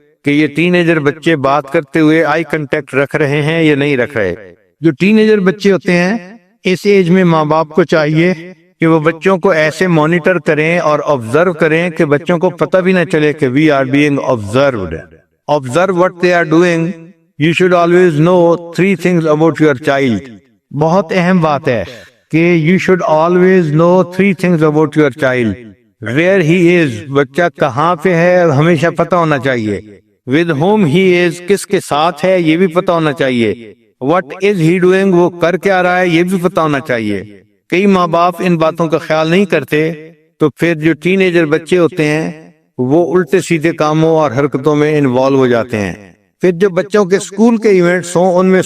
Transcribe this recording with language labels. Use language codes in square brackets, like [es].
[ur] کہ یہ ten ager بچے بات کرتے ہوئے آئی کنٹیکٹ رکھ رہے ہیں یا نہیں رکھ رہے۔ جو ٹین ایجر بچے ہوتے ہیں اس ایج میں ماں باپ کو چاہیے کہ وہ بچوں کو ایسے مانیٹر کریں اور آبزرو کریں کہ بچوں کو پتہ بھی نہ چلے کہ [en] We are being observed. [ur] Observe [en] what they are doing. You should always know 3 things about your child. [ur] بہت اہم بات ہے کہ [en] you should always know 3 things about your child. Where he is، [ur] بچہ کہاں پہ ہے ہمیشہ پتہ ہونا چاہیے۔ [en] With whom he is، [ur] کس کے ساتھ ہے یہ بھی پتہ ہونا چاہیے۔ [en] What is he doing، [ur] وہ کر کیا رہا ہے یہ بھی پتہ ہونا چاہیے۔ کئی ماں باپ ان باتوں کا خیال نہیں کرتے تو پھر جو ٹین ایجر بچے ہوتے ہیں وہ الٹے سیدھے کاموں اور حرکتوں میں انوالو ہو جاتے ہیں۔ پھر جو بچوں کے اسکول کے ایونٹس ہوں